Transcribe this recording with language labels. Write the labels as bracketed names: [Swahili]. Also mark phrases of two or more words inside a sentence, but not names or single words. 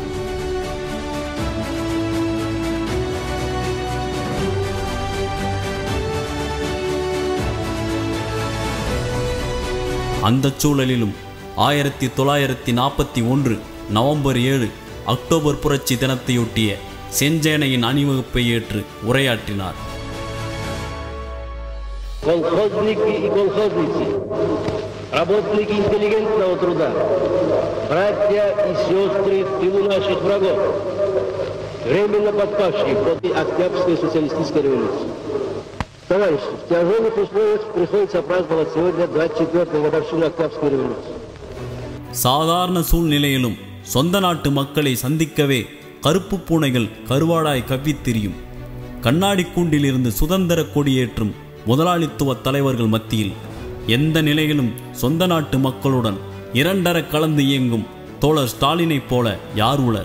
[Tamil] அந்த சூழலிலும் 1941 நவம்பர் 7 அக்டோபர் புரட்சி தினத்தையொட்டிய செஞ்சேனையின் அணிவகுப்பை ஏற்று உரையாற்றினார். [Russian] Колхозники и колхозницы, работники интеллигентного труда, братья и сестры в тылу наших врагов, временно подпавшие против Октябрьской социалистической революции. Товарищи, в тяжелых условиях приходится праздновать сегодня 24-ю годовщину Октябрьской революции. [Tamil] சாதாரண சூழ்நிலையிலும் சொந்த நாட்டு மக்களை சந்திக்கவே கருப்பு பூனைகள் கருவாடாய் கவ்வித்திரியும். கண்ணாடி கூண்டிலிருந்து சுதந்திர கொடியேற்றும் முதலாளித்துவ தலைவர்கள் மத்தியில் எந்த நிலையிலும் சொந்த நாட்டு மக்களுடன் இரண்டர கலந்து இயங்கும் தோழர் ஸ்டாலினைப் போல யார் உளர்?